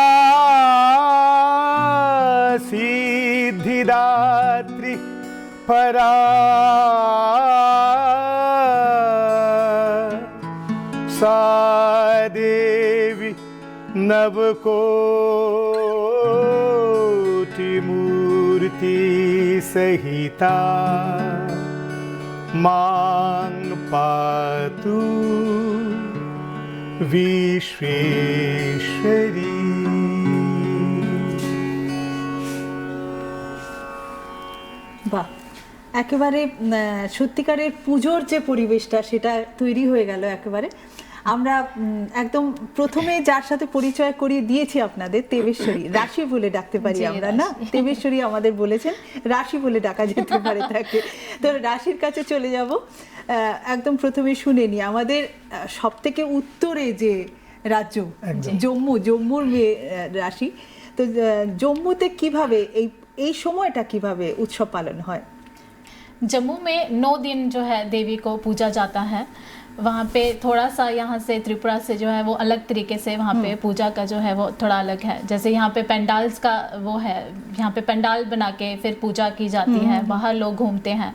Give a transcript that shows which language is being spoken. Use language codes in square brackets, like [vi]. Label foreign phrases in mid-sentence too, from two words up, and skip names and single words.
[sa] सिद्धिदात्री परा, सा देवी नवकोटिमूर्ति सहिता, मां पातु विश्वेश्वरी। [bn] বাহ, একেবারে সত্যিকারের পুজোর যে পরিবেশটা সেটা তৈরি হয়ে গেল একেবারে। আমরা একদম প্রথমে যার সাথে পরিচয় করিয়ে দিয়েছি আপনাদের, দেবেশ্বরী, রাশি বলে ডাকতে পারি আমরা, না? দেবেশ্বরী আমাদের বলেছেন রাশি বলে ডাকা যেতে পারে তাকে। তো রাশির কাছে চলে যাব। একদম প্রথমে শুনে নি আমাদের সব থেকে উত্তরে যে রাজ্য জম্মুর মেয়ে রাশি। তো জম্মুতে কিভাবে এই সময়টা কিভাবে উৎসব পালন হয়? [hi] जम्मू में 9 दिन जो है देवी को पूजा जाता है। वहाँ पे थोड़ा सा यहाँ से त्रिपुरा से जो है वो अलग तरीके से वहाँ पे पूजा का जो है वो थोड़ा अलग है। जैसे यहाँ पे पंडाल्स का वो है, यहाँ पे पंडाल बना के फिर पूजा की जाती है, बाहर लोग घूमते हैं।